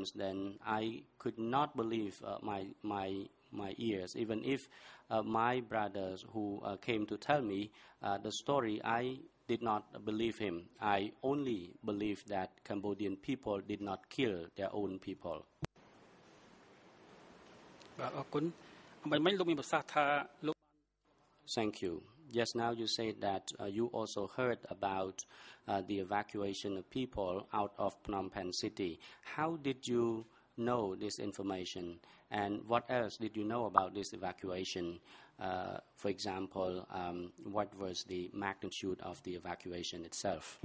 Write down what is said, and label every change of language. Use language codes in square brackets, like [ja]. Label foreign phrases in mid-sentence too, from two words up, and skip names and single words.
[en] Then I could not believe my ears. Even if my brothers who came to tell me the story, I did not believe him. I only believed that Cambodian people did not kill their own people. [km] បាទអរគុណមិញលោកមានប្រសាសន៍ថាលោក [en] Thank you. Just now you said that you also heard about the evacuation of people out of Phnom Penh city. How did you know this information, and what else did you know about this evacuation? For example, what was the magnitude of the evacuation itself?